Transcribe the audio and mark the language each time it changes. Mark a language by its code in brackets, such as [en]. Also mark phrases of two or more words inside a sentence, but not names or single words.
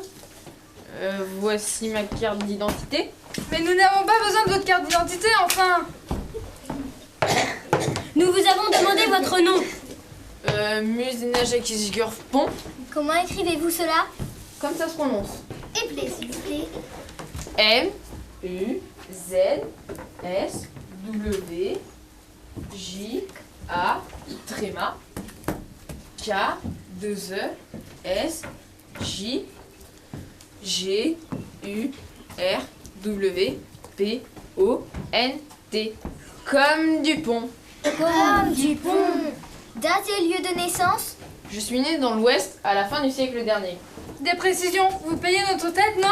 [fr] voici ma carte d'identité. Mais nous n'avons pas besoin de votre carte d'identité, enfin. Nous vous avons demandé votre nom. Musenajakisgurfpon, Comment écrivez-vous cela? comme ça se prononce. Éplez, s'il vous plaît. M-U-Z-S-W-J-A, tréma, K-2-E-S-J-U-R-W-P-O-N-T. Comme Dupont. Comme Dupont. Date et lieu de naissance? Je suis née dans l'Ouest à la fin du siècle dernier. Des précisions. Vous payez notre tête, non?